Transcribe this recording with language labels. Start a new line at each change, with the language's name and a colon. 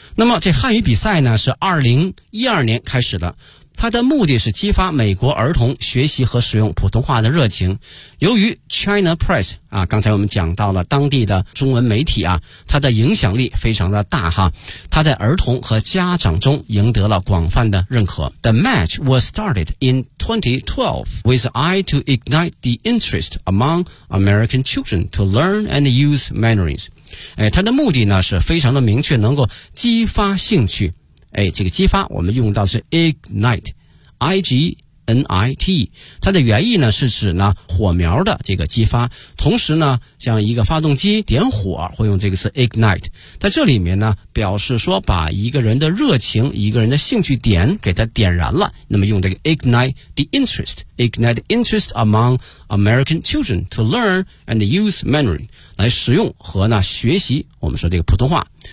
Chinese: 那么这汉语比赛呢是2012年开始的，它的目的是激发美国儿童学习和使用普通话的热情。由于 China Press 啊，刚才我们讲到了当地的中文媒体啊，它的影响力非常的大哈，它在儿童和家长中赢得了广泛的认可。
English: The match was started in 2012 with an eye to ignite the interest among American children to learn and use Mandarin.
Chinese: 哎，它的目的呢是非常的明确，能够激发兴趣。哎，这个激发我们用到是 ignite, I-G-N-I-T, 它的原意呢是指呢火苗的这个激发，同时呢像一个发动机点火会用这个词 ignite, 在这里面呢表示说把一个人的热情、一个人的兴趣点给它点燃了，那么用这个
English: ignite the interest, ignite interest among American children to learn and use Mandarin,
Chinese: 来使用和呢学习我们说这个普通话。